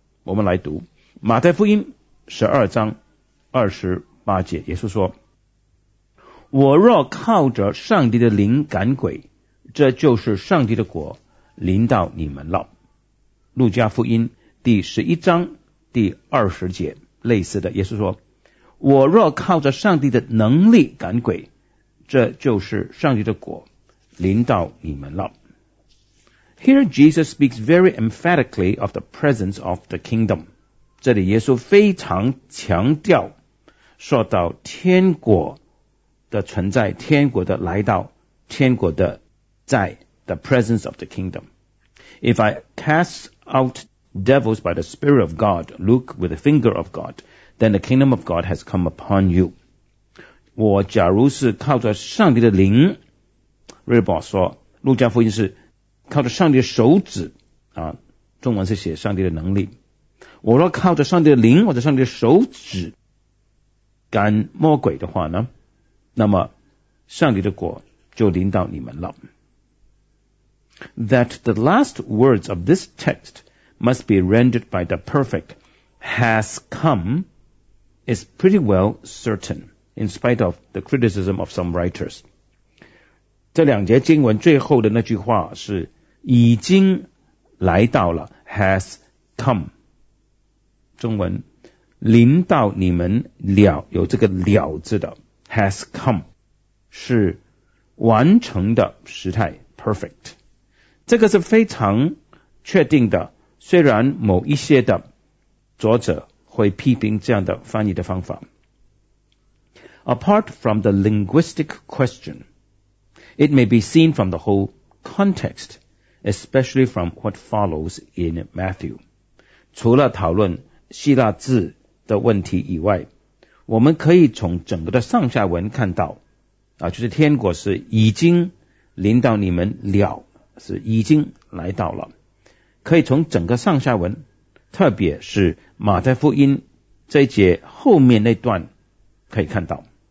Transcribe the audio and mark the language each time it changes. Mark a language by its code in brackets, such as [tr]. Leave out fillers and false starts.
[zh] 我们来读马太福音12章28节，耶稣说，我若靠着上帝的灵赶鬼，这就是上帝的国临到你们了。路加福音第11章第20节类似的，耶稣说，我若靠着上帝的能力赶鬼，这就是上帝的国临到你们了。 [en] Here Jesus speaks very emphatically of the presence of the kingdom. [zh] 这里耶稣非常强调说到天国的存在，天国的来到，天国的在， [en] the presence of the kingdom. If I cast out devils by the Spirit of God, look with the finger of God, then the kingdom of God has come upon you. [zh] 我假如是靠着上帝的灵，瑞宝说，路加福音是靠着上帝的手指啊，中文是写上帝的能力。我若靠着上帝的灵或者上帝的手指赶魔鬼的话呢，那么上帝的国就临到你们了。 [en] That the last words of this text must be rendered by the perfect has come is pretty well certain, in spite of the criticism of some writers. [zh] 这两节经文最后的那句话是已经来到了 [en] has come. [zh] 中文临到你们了，有这个了字的 [en] has come [zh] 是完成的时态 perfect. 这个是非常确定的，虽然某一些的作者会批评这样的翻译的方法。 [en] Apart from the linguistic question, it may be seen from the whole context, especially from what follows in Matthew. [zh] 除了讨论希腊字的问题以外，我们可以从整个的上下文看到啊，就是天国是已经临到你们了，是已经来到了，可以从整个上下文，特别是马太福音这一节后面那段可以看到。